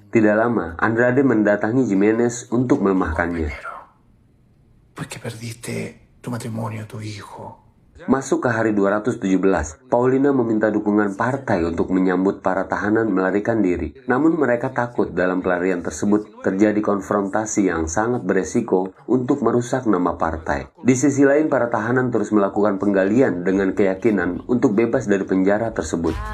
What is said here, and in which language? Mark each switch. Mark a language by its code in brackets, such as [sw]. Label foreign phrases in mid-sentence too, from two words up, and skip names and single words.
[id] Tidak lama, Andrade mendatangi Jimenez untuk melemahkannya. [es] Porque perdiste tu matrimonio, tu hijo. [id] Masuk ke hari 217, Paulina meminta dukungan partai untuk menyambut para tahanan melarikan diri. Namun mereka takut dalam pelarian tersebut terjadi konfrontasi yang sangat beresiko untuk merusak nama partai. Di sisi lain, para tahanan terus melakukan penggalian dengan keyakinan untuk bebas dari penjara tersebut.